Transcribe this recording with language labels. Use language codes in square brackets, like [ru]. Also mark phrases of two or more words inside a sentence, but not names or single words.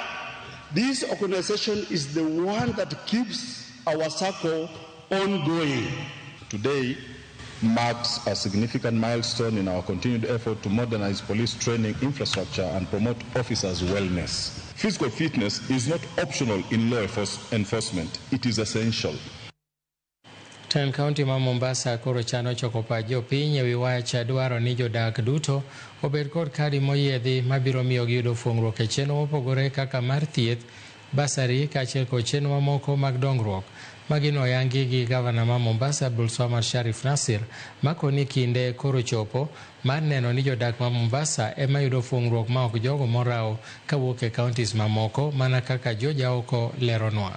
[en] This organization is the one that keeps our circle ongoing. Today marks a significant milestone in our continued effort to modernize police training infrastructure and promote officers' wellness. Physical fitness is not optional in law enforcement, it is essential. [luo] Ten County ma Mombasa koro chano choko pa jopiny e wi wach dwaro ni jodak duto obed kod kadi moyiedhi mabiro miyo giyudo fuong'ruok e chenro mopogore kaka mar thieth, basari kaachiel kod chenro mamoko mag dongruok. Magino oyangi gi gavana ma Mombasa Abdulswamad Sharif Nassir makoni kinde koro chopo mar neno ni jodak ma Mombasa ema yudo fuong'ruok ma ok jogo moraw kawuok e counties mamoko mana kaka Joja oko leronwa.